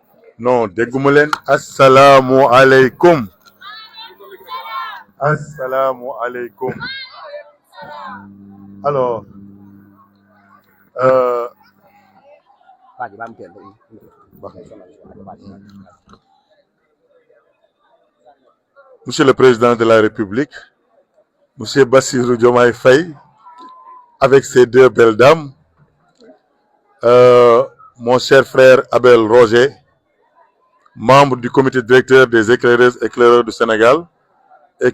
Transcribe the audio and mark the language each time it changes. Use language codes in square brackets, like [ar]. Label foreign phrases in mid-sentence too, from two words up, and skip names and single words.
[wo] Non, dégguma leen. [ar] السلام عليكم. السلام عليكم. [fr] Alors, Monsieur le Président de la République, Monsieur Bassirou Diomaye Faye, avec ses deux belles dames, mon cher frère Abel Roger, membre du comité directeur des éclaireurs du Sénégal, et